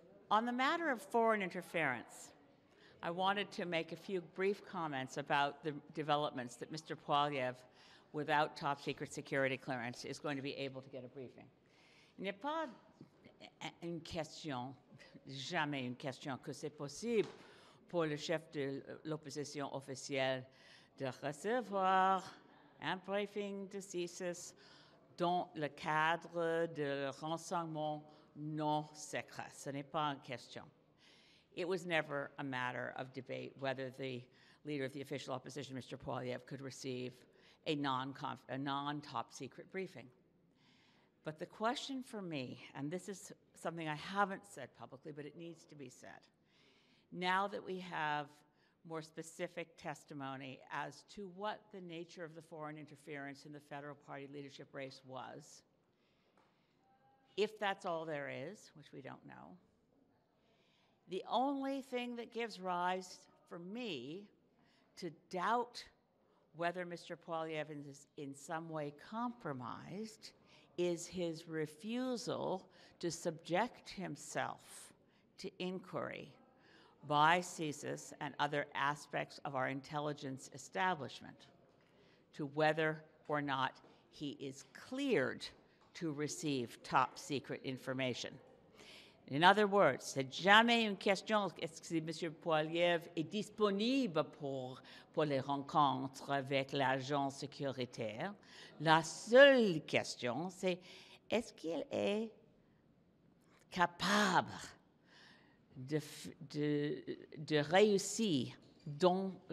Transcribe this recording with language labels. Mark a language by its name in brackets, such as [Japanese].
[English] On the matter of foreign interference, I wanted to make a few brief comments about the developments that Mr. Poilievre, without top secret security clearance, is going to be able to get a briefing. [French] Il n'y a pas une question, jamais une question, que c'est possible pour le chef de l'opposition officielle de recevoir un briefing de CSIS dans le cadre de renseignement non secret. Ce n'est pas une question. [English] It was never a matter of debate whether the leader of the official opposition, Mr. Poilievre, could receive a non-top secret briefing. But the question for me, and this is something I haven't said publicly, but it needs to be said, now that we have more specific testimony as to what the nature of the foreign interference in the federal party leadership race was, if that's all there is, which we don't know, the only thing that gives rise for me to doubt whether Mr. Poilievre is in some way compromised is his refusal to subject himself to inquiry by CSIS and other aspects of our intelligence establishment to whether or not he is cleared to receive top secret information. In other words, [French] c'est jamais une question est-ce que M. Poilievre est disponible pour les rencontres avec l'agent sécuritaire. La seule question, c'est est-ce qu'il est capable de réussir dans